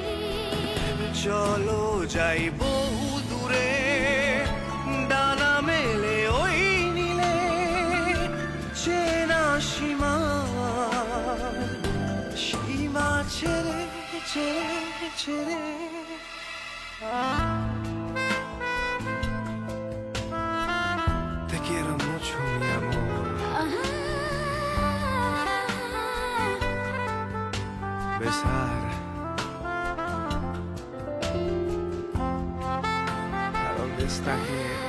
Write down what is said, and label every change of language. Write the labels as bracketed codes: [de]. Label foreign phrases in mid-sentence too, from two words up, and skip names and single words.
[bn] চলো যাই বহু দূরে, ডানা মেলে ওই নীলে। চেনা সীমা, সীমা ছেড়ে ছেড়ে ছেড়ে। [es] Te quiero mucho, mi amor. Besar. ¿A dónde está aquí?